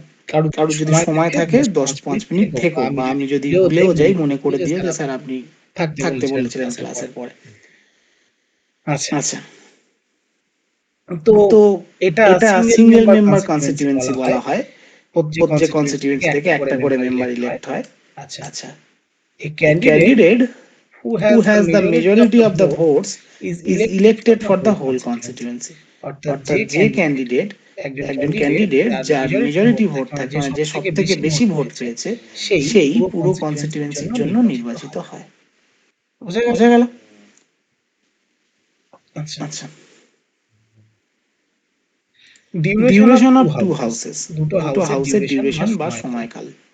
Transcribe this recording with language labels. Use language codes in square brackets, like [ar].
[bn] কারো যদি সময় থাকে 10-5 মিনিট থেকো, বা আমি যদি ভুলেও যাই মনে করে দিও যে স্যার আপনি থাকতে বলেছিলেন ক্লাসের পরে। আচ্ছা, তো এটা এটা সিঙ্গেল মেম্বার কনস্টিটিউয়েন্সি বলা হয়। প্রত্যেক প্রত্যেক কনস্টিটিউয়েন্সি থেকে একটা করে মেম্বার ইলেক্ট হয়। আচ্ছা, আচ্ছা, [en] a a candidate candidate who who has the majority of the votes votes is elected for the whole constituency. [bn] অর্থাৎ যে ক্যান্ডিডেট, একজন ক্যান্ডিডেট যার মেজরিটি ভোট থাকে, মানে যে সব থেকে বেশি ভোট পেয়েছে, সেই পুরো কনস্টিটিউয়েন্সির জন্য নির্বাচিত হয়। বোঝা গেল? আচ্ছা, ডিউরেশন অফ টু হাউসেস, দুটো হাউসের ডিউরেশন বা সময়কাল।